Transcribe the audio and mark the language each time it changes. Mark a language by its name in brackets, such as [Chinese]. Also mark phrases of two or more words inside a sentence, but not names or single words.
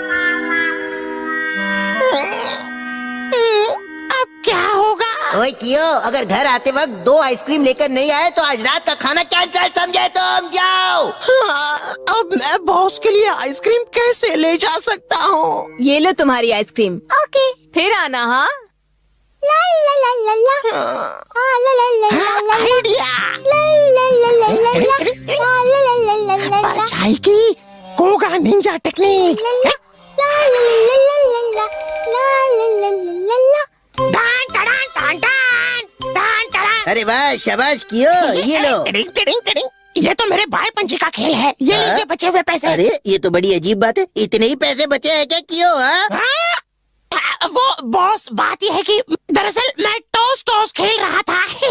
[Hindi] अब क्या होगा? ओए कियो, अगर घर आते वक्त 2 आइसक्रीम लेकर नहीं आए तो आज रात का खाना कैंसिल समझे तुम। जाओ। अब मैं बॉस के लिए आइसक्रीम कैसे ले जा सकता हूँ? ये लो तुम्हारी आइसक्रीम। ओके। फिर आना। हाँ, ला ला ला ला ला। ला ला ला ला ला। आइडिया। ला ला ला ला ला ला। ला ला ला ला ला ला। परछाई की कोगा निंजा टेक्निक। ला ला ला ला ला ला ला ला ला ला। डान डान डान डान डान डान। अरे वाह, शाबाश कियो, ये लो। टिडिंग टिडिंग टिडिंग। ये तो मेरे भाई पंची का खेल है। ये लीजिए बचे हुए पैसे। अरे ये तो बड़ी अजीब बात है, इतने ही पैसे बचे हैं क्या कियो? हाँ, वो बॉस, बात यह है कि दरअसल मैं टॉस टॉस खेल रहा था।